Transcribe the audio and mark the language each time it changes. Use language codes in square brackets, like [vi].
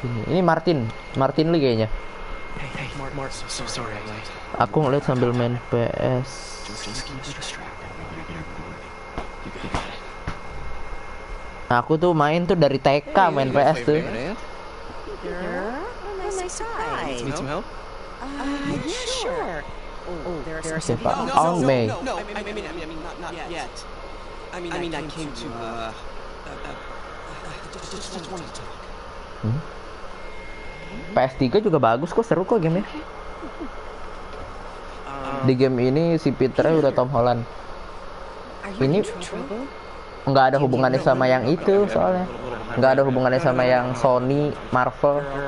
[id] Ini Martin Lee kayaknya. [en] Hey, Mark, so sorry I'm late. [id] Aku ngeliat sambil main PS. Nah, aku tuh main tuh dari TK main PS tuh. [en] Need some help? Yeah, sure. [id] Siapa? Oh, May. [en] No, I mean, not yet. I mean, I came to, just wanted to talk. [id] PS3 juga bagus kok, seru kok gamenya. Di game ini si Peter udah Tom Holland. ini nggak ada hubungannya sama yang itu soalnya. Nggak ada hubungannya sama yang Sony, Marvel.